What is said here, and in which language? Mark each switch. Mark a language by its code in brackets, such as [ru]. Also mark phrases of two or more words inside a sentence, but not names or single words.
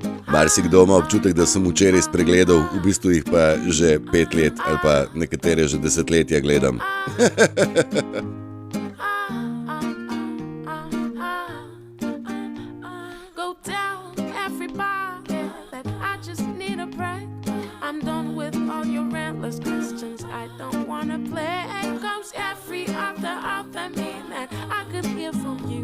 [sl] Marsikdo ima občutek, da sem včeraj spregledal, v bistvu jih pa že 5 let ali pa nekatere že desetletja gledam. [en] Go tell everybody that I just need a break. I'm done with all your endless questions. I don't wanna play. Cause every other me that I could hear from you.